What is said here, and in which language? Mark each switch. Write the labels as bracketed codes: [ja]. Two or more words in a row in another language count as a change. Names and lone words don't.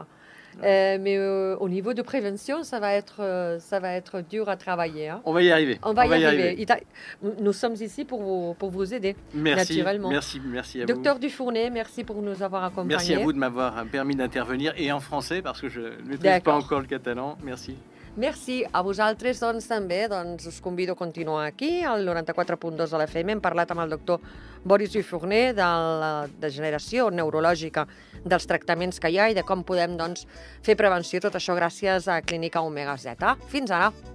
[fr] Mais au niveau de prévention, ça va être dur à travailler. Hein. On va y arriver. On va y arriver. Nous sommes ici pour vous aider, naturellement. Merci à vous. Docteur Dufournet, merci pour nous avoir accompagnés. Merci à vous de m'avoir permis d'intervenir, et en français, parce que je ne maîtrise pas encore le catalan. Merci. Merci. [ca] A vosaltres, doncs, també us convido a continuar aquí, al 94.2 de l'FM. Hem parlat amb el doctor Boris Dufournet de la degeneració neurològica, dels tractaments que hi ha i de com podem doncs, fer prevenció. Tot això gràcies a Clínica Omega Z. Fins ara.